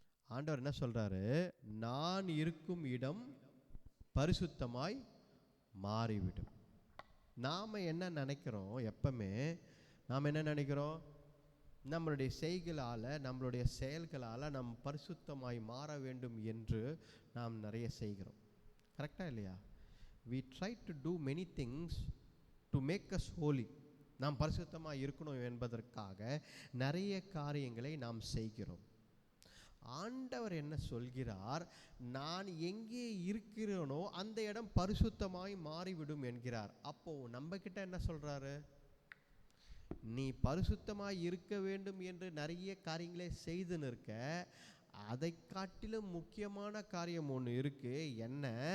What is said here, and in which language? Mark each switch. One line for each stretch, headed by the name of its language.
Tamil: ஆண்டவர் என்ன சொல்றாரு, நான் இருக்கும் இடம் பரிசுத்தமாய் மாறிவிடும். நாம் என்ன நினைக்கிறோம், எப்பவுமே நாம் என்ன நினைக்கிறோம், நம்மளுடைய செய்களால் நம்மளுடைய செயல்களால் நம் பரிசுத்தமாய் மாற வேண்டும் என்று நாம் நிறைய செய்கிறோம். கரெக்டாக இல்லையா?
English: we try to do many things to make us holy.
Tamil: நாம் பரிசுத்தமாக இருக்கணும் என்பதற்காக நிறைய காரியங்களை நாம் செய்கிறோம். ஆண்டவர் என்ன சொல்கிறார், நான் எங்கே இருக்கிறேனோ அந்த இடம் பரிசுத்தமாய் மாறிவிடும் என்கிறார். அப்போ நம்ம கிட்ட என்ன சொல்றாரு, நீ பரிசுத்தமாய் இருக்க வேண்டும் என்று நிறைய காரியங்களை செய்து நிற்க, அதை காட்டிலும் முக்கியமான காரியம் ஒன்று இருக்கு. என்ன?